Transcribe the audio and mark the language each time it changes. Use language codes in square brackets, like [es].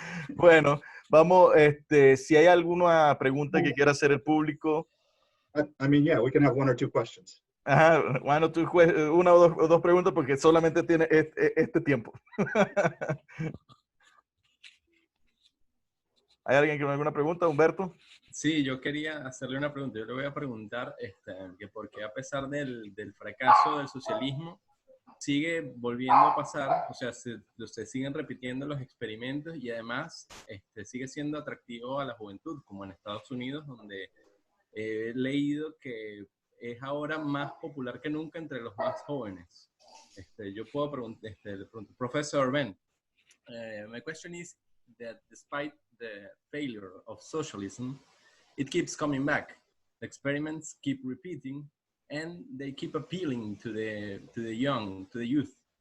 [es] Bueno, vamos, si hay alguna pregunta que quiera hacer el público. [en] I mean, yeah, we can have one or two questions. [es] Ajá, una o dos preguntas porque solamente tiene este tiempo. ¿Hay alguien que me haga alguna pregunta, Humberto? Sí, yo quería hacerle una pregunta. Yo le voy a preguntar que por qué a pesar del fracaso del socialismo sigue volviendo a pasar, o sea, se siguen repitiendo los experimentos y además sigue siendo atractivo a la juventud, como en Estados Unidos, donde he leído que es ahora más popular que nunca entre los más jóvenes. Yo puedo preguntar, [en] Professor Ben, my question is that despite the failure of socialism, it keeps coming back. The experiments keep repeating, and they keep appealing to the young, to the youth.